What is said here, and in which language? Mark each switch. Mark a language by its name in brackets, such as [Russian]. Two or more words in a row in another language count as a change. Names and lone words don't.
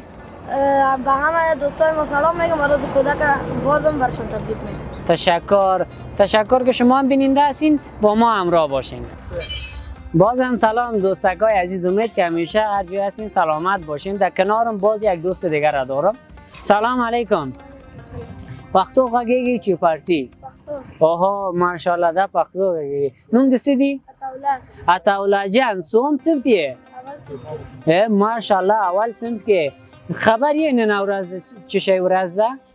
[Persian] به همه دوستای ما سلام میگم. روز کودک بازم برشان تبریک میگم. تشکر که شما هم بیننده هستین، با ما همراه باشین. بازم سلام دوستکای عزیز، امید که همیشه هر جای هستین سلامت باشین. در کنارم باز یک دوست دیگر را دارم. [Arabic] سلام علیکم. [Pashto] پختو غږیږي چې فارسی؟ اوه ماشاءالله دا پختو غږیږي. نوم دې څه دی؟ عطاالله جان. څوم صنف یې؟ ماشاءالله اول صنف کې. خبر یې نن ورځ چې شی ورځ ده؟